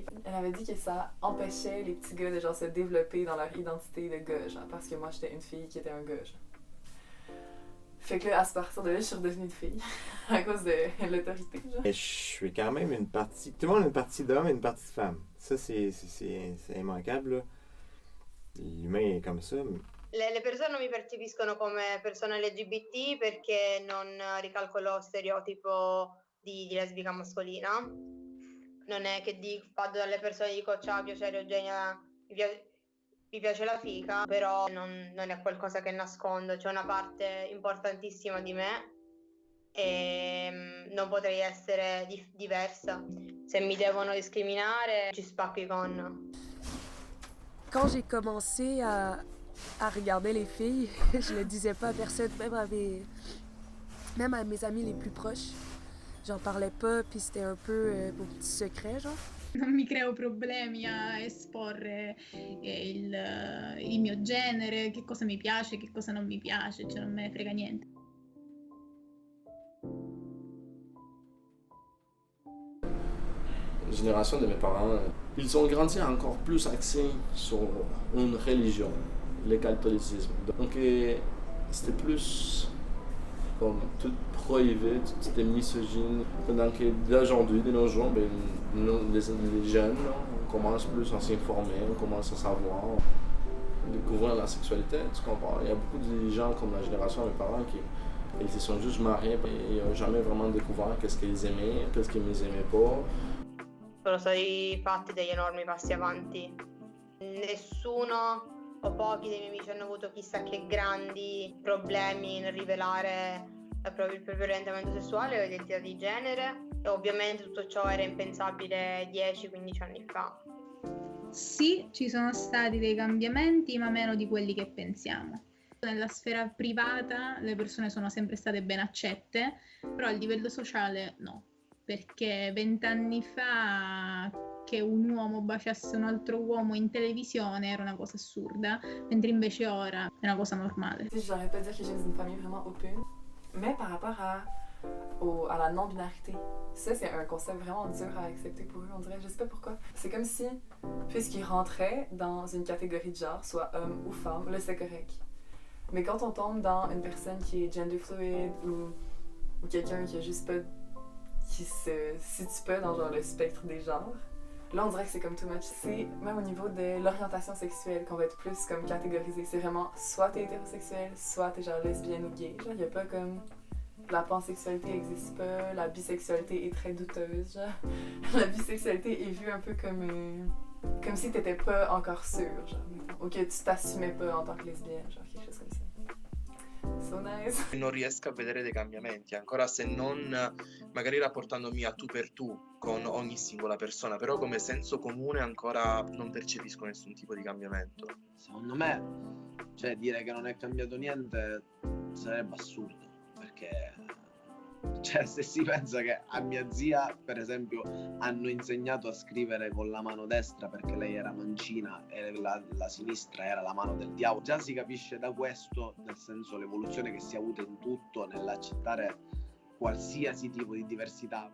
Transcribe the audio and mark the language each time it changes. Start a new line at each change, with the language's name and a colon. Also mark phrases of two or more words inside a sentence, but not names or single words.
French: Elle avait dit que ça empêchait les petits gars de genre se développer dans leur identité de gars, genre, parce que moi j'étais une fille qui était un gars, genre. Fait que là, à partir de là, je suis redevenue une fille, à cause de l'autorité, genre. Je suis quand même une partie, tout le monde a une partie d'homme et une partie de femme. Ça, c'est immanquable, là. L'humain è comme ça.
Italian: Le persone non mi percepiscono come persona LGBT perché non ricalco lo stereotipo di lesbica mascolina. Non è che vado dalle persone e dico ciao, piacere Eugenia, mi piace la fica, però non è qualcosa che nascondo, c'è una parte importantissima di me e non potrei essere diversa. Se mi devono discriminare, ci spacco i con.
French: Quand j'ai commencé à regarder les filles, je le disais pas à personne, même à mes amis les plus proches. J'en parlais pas, puis c'était un peu mon petit secret, genre.
Italian: Non mi creo problemi a esporre il mio genere, che cosa mi piace, che cosa non mi piace, cioè non me ne frega niente.
French: La génération de mes parents, ils ont grandi encore plus axés sur une religion, le catholicisme. Donc c'était plus comme tout prohiber, toute cette misogynie. Pendant que d'aujourd'hui, de nos jours, ben, les jeunes, on commence plus à s'informer, on commence à savoir, découvrir la sexualité, tu comprends? Il y a beaucoup de gens comme la génération de mes parents qui ils se sont juste mariés et n'ont jamais vraiment découvert qu'est-ce qu'ils aimaient, qu'est-ce qu'ils n'aimaient pas.
Italian: Sono stati fatti degli enormi passi avanti. Nessuno o pochi dei miei amici hanno avuto chissà che grandi problemi nel rivelare il proprio orientamento sessuale o identità di genere e ovviamente tutto ciò era impensabile 10-15 anni fa. Sì, ci sono stati dei cambiamenti, ma meno di quelli che pensiamo. Nella sfera privata le persone sono sempre state ben accette, però a livello sociale no, perché 20 anni fa che un uomo baciasse un altro uomo in televisione era una cosa assurda, mentre invece ora è una cosa normale.
French: Je n'aurais pas dire que j'ai une famille vraiment open, mais par rapport à la non-binarité, ça c'est un concept vraiment dur à accepter pour eux, on dirait, je sais pas pourquoi. C'est comme si, puisqu'ils rentraient dans une catégorie de genre, soit homme ou femme, là c'est correct. Mais quand on tombe dans une personne qui est
English: gender fluid
French: ou quelqu'un qui a juste pas, qui se situe pas dans genre le spectre des genres, là on dirait que c'est comme
English: too much.
French: C'est même au niveau de l'orientation sexuelle qu'on va être plus comme catégorisé. C'est vraiment soit t'es hétérosexuel, soit t'es genre lesbienne ou gay. Genre y a pas comme la pansexualité existe pas, la bisexualité est très douteuse. Genre la bisexualité est vue un peu comme si t'étais pas encore sûr, genre, ou que tu t'assumais pas en tant que lesbienne, genre quelque chose comme ça.
English: So nice.
Italian: Non riesco a vedere dei cambiamenti, ancora se non magari rapportandomi a tu per tu con ogni singola persona, però come senso comune ancora non percepisco nessun tipo di cambiamento. Secondo me, cioè, dire che non è cambiato niente sarebbe assurdo, perché cioè, se si pensa che a mia zia, per esempio, hanno insegnato a scrivere con la mano destra perché lei era mancina e la sinistra era la mano del diavolo, già si capisce da questo, nel senso, l'evoluzione che si è avuta in tutto nell'accettare qualsiasi tipo di diversità.